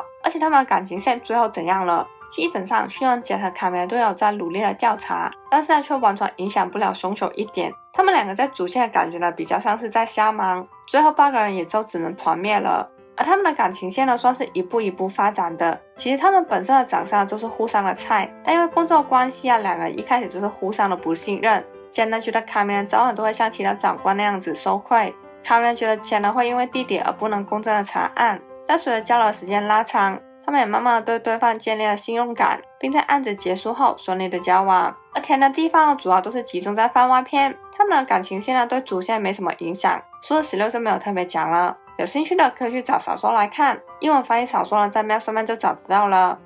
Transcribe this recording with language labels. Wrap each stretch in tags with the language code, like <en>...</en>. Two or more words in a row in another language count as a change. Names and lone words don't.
<zh>而且他們的感情線最後怎樣了？基本上雖然傑和卡米都有在努力的調查，但是呢卻完全影響不了兇手一點。他們兩個在主線的感覺呢比較像是在瞎忙，最後8個人也就只能團滅了。而他們的感情線呢算是一步一步發展的，其實他們本身的長相就是互相的菜，但因為工作關係啊，兩個人一開始就是互相的不信任。傑呢覺得卡米早晚都會像其他長官那樣子受賄，卡米覺得傑呢會因為弟弟而不能公正的查案。但隨着交流時間拉長，他們也慢慢的對對方建立了信任感，並在案子結束後順利的交往。而甜的地方呢主要都是集中在番外篇，他們的感情線呢對主線沒什麼影響，所以16就沒有特別講了。有興趣的可以去找小說來看，英文翻譯小說呢在 Map 上面就找得到了。</zh>